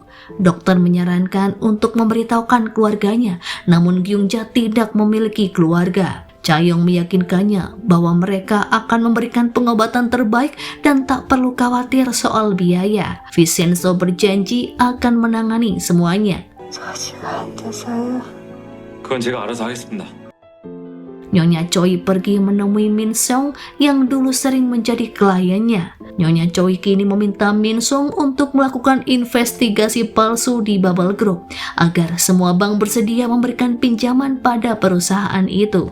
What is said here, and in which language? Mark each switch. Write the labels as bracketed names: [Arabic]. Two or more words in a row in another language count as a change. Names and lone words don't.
[Indonesian] Dokter menyarankan untuk memberitahukan keluarganya, namun Kyung-ja tidak memiliki keluarga. Cha-yong meyakinkannya bahwa mereka akan memberikan pengobatan terbaik dan tak perlu khawatir soal biaya. Vincenzo berjanji akan menangani semuanya. [Korean] 그건 제가 알아서 하겠습니다. [Indonesian] Nyonya Choi pergi menemui Min Seong yang dulu sering menjadi kliennya. Nyonya Choi kini meminta Min Seong untuk melakukan investigasi palsu di Bubble Group agar semua bank bersedia memberikan pinjaman pada perusahaan itu.